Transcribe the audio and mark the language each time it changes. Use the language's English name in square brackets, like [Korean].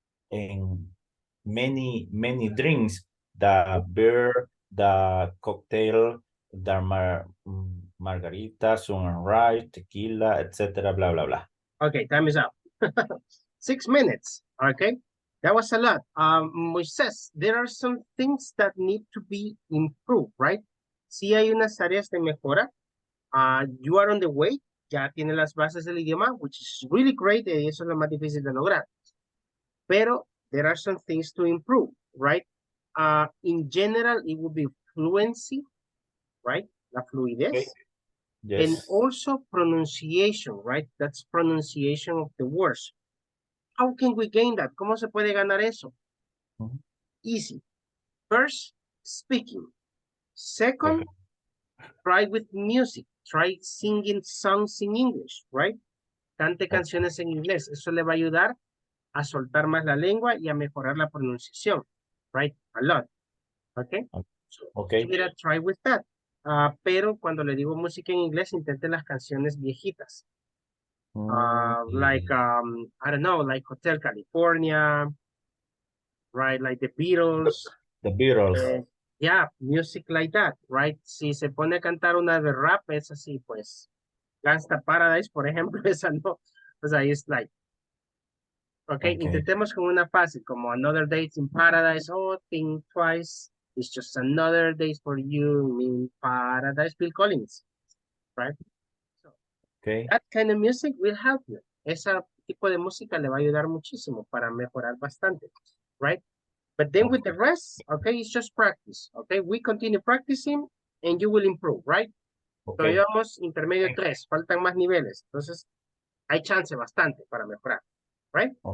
[English] and many drinks, the beer, the cocktail, the margarita, sunrise, tequila, etc. Blah blah blah. Okay, time is up. 6 minutes. Okay, that was a lot. Moises, there are some things that need to be improved, right? [Spanish] Sí hay unas áreas de mejora. [English] You are on the way. [Spanish] Ya tiene las bases del idioma, [English] which is really great. [Spanish] Y eso es lo más difícil de lograr. Pero [English] there are some things to improve, right? In general, it would be fluency, right? [Spanish] La fluidez. [English] Okay. And Yes. also pronunciation, right? That's pronunciation of the words. How can we gain that? [Spanish] ¿Cómo se puede ganar eso? [English] Easy. First, speaking. Second, try with music. Try singing songs in English, right? [Spanish] Cante canciones en inglés. Eso le va a ayudar a soltar más la lengua y a mejorar la pronunciación, [English] right? A lot. Okay? So, Okay. give it a try with that. [Spanish] Pero cuando le digo música en inglés, intente las canciones viejitas. [English] Like, I don't know, like Hotel California, right? Like the Beatles. The Beatles. Yeah, music like that, right? [Spanish] Si se pone a cantar una de rap, es así, pues, Gangsta Paradise, por ejemplo, esa no. Pues ahí es [English] like, okay, [Spanish] intentemos con una fácil, como [English] Another Day in Paradise, oh, think twice, it's just another day for you in paradise, Bill Collins, right? So, that kind of music will help you. [Spanish] Ese tipo de música le va a ayudar muchísimo para mejorar bastante, [English] right? But then with the rest, okay, it's just practice, okay? We continue practicing and you will improve, right? [Spanish] Todavía vamos intermedio 3, faltan más niveles. Entonces, hay chance bastante para mejorar, [English] right?